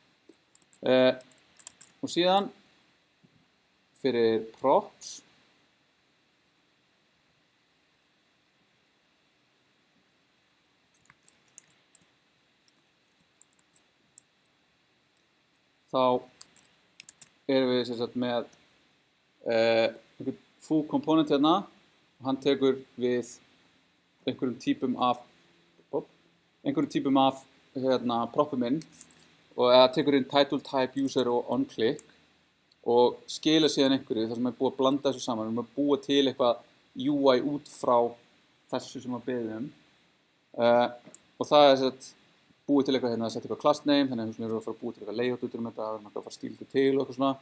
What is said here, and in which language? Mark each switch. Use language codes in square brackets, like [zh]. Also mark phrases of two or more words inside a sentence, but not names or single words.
[is] Og síðan fyrir props þá erum við sem sagt með einhvern foo komponent hérna og hann tekur við einhverjum típum af hérna, propum inn og eða tekur inn title, type, user og onClick og skila síðan einhverju þar sem er búið að blanda þessu saman. Við erum að búa til eitthvað UI út frá þessu sem við beðum og það er sett búið til eitthvað hérna að setja eitthvað [en] class name, [is] þannig að við erum að fara að búa til eitthvað layout út um þetta, við erum að fara að stíla þetta til og eitthvað svona.